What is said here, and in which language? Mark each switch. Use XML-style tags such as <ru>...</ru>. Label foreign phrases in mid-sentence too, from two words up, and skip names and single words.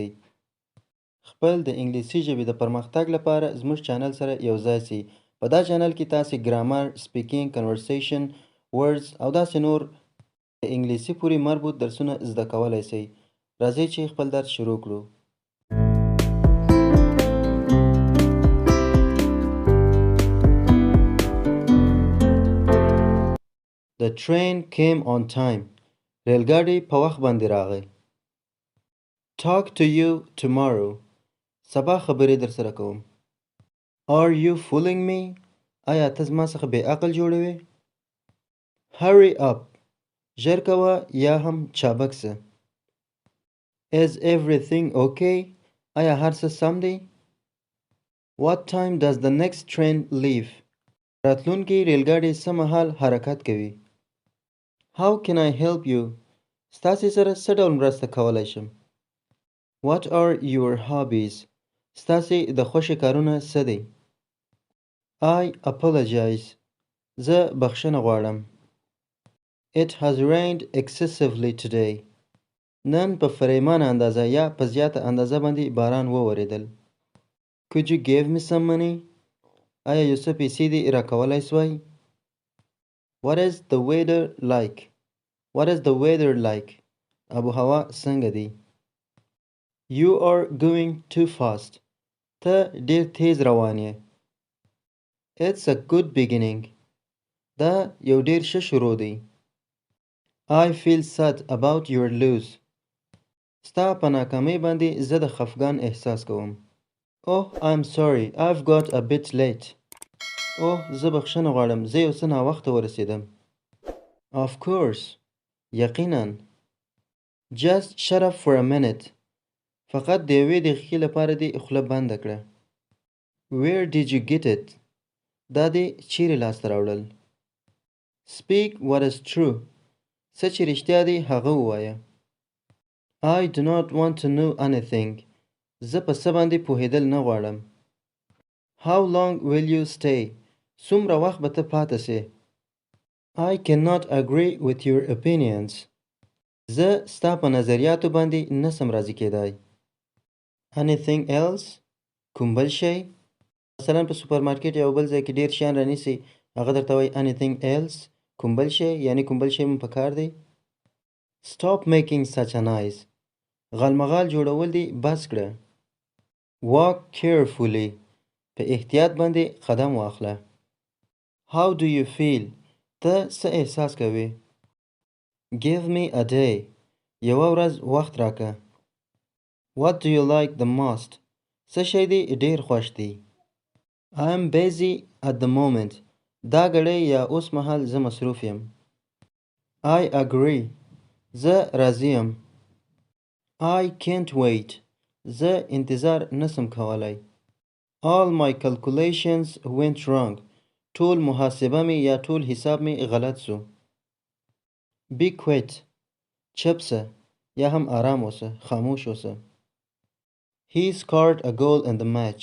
<ps>خپل د انګلیسي ژبې د پرمختګ لپاره زموږ چینل سره یوځای سئ. په دا چینل کې تاسې</ps> <en>grammar, speaking, conversation, words</en> <ps>او داسې نور د انګلیسي پورې مربوط درسونه زده کولی سئ. راځئ چې خپل درس شروع کړو.</ps> <en>The train came on time.</en> <ps>ریلګاډی په وخت باندې راغی.</ps> <en>Talk to you tomorrow.</en> <ps>سبا خبرې در سره کوم.</ps> <en>Are you fooling me?</en> <ps>آیا ته زما څخه بې عقل جوړوې؟</ps> <en>Hurry up.</en> <ps>ژر کوه یا هم چابک شه.</ps> <en>Is everything okay?</en> <ps>آیا هر څه سم دی؟</ps> <en>What time does the next train leave?</en> <ps>راتلونکی ریلګاډی څه مهال حرکت کوي؟</ps> <en>How can I help you?</en> <ps>ستاسې سره څه ډول مرسته کولی شم؟</ps> <en>What are your hobbies?</en> <ps>ستاسې د خوښې کارونه څه دی؟</ps> <en>I apologize.</en> <ps>زه بخښنه غواړم.</ps> <en>It has rained excessively today.</en> <ps>نن په فریمانه اندازه یا په زیاته اندازه باندې باران وورېدل.</ps> <en>Could you give me some money?</en> <ps>آیا یو څه پیسې دې راکولی سوای؟</ps> <en>What is the weather like? What is the weather like?</en> <ps>ابو هوا څنګه دی؟</ps> <en>You are going too fast.</en> <ps>ته ډیر تیز روان یې.</ps> <en>It's a good beginning.</en> <ps>دا یو ډیر ښه شروع دی.</ps> <en>I feel sad about your lose.</en> <ps>ستا په ناکامۍ باندې زه د خفګان احساس کوم.</ps> <en>Oh, I'm sorry. I've got a bit late.</en> <ps>اوه زه بخښنه غواړم، زه یو څه ناوخته ورسېدم.</ps> <en>Of course. یقیناً. Just shut up for a minute.</en> <ps>فقط د یوې دقیقې لپاره دې خوله بنده کړه.</ps> <en>Where did you get it?</en> <ps>دا دې چیرې لاسته راوړل؟</ps> <en>Speak what is true.</en> <ps>څه چې رښتیا دی هغه ووایه.</ps> <en>I do not want to know anything.</en> <ps>زه په څه باندې پوهېدل نه غواړم.</ps> <en>How long will you stay?</en> <ps>څومره وخت به ته پاتې سې؟</ps> <en>I cannot agree with your opinions.</en> <ps>زه ستا په نظریاتو باندې نسم راضي کېدای.</ps> <en>Anything else?</en> <ps>کوم بل شی؟ مثلا په سوپرمارکیټ یا بل ځای کې ډیر شیان رانیسئ، هغه درته وایي</ps> <en>anything else؟</en> <ps>کوم بل شی؟ یعنی کوم بل شی مو پکار دی؟</ps> <en>Stop making such a noise.</en> <ps>غالمغال جوړول دي بس کړه.</ps> <en>Walk carefully.</en> <ps>په احتیاط باندې قدم واخله.</ps> <en>How do you feel?</en> <ps>ته څه احساس کوې؟</ps> <en>Give me a day.</en> <ps>یوه ورځ وخت راکه.</ps> <en>What do you like the most?</en> <ps>څه شی دې ډیر خوښ دی؟</ps> <en>I'm busy at the moment.</en> <ps>دا ګړی یا اوس مهال زه مصروف یم.</ps> <en>I agree.</en> <ps>زه راضي یم.</ps> <en>I can't wait.</en> <ps>زه انتظار نسم کولی.</ps> <en>All my calculations went wrong.</en> <ps>ټول محاسبه می یا ټول حساب می غلط سو.</ps> <en>Be quiet.</en> <ps>چپ سه یا هم آرام اوسه، خاموش اوسه.</ps> <en>He scored a goal in the match.</en>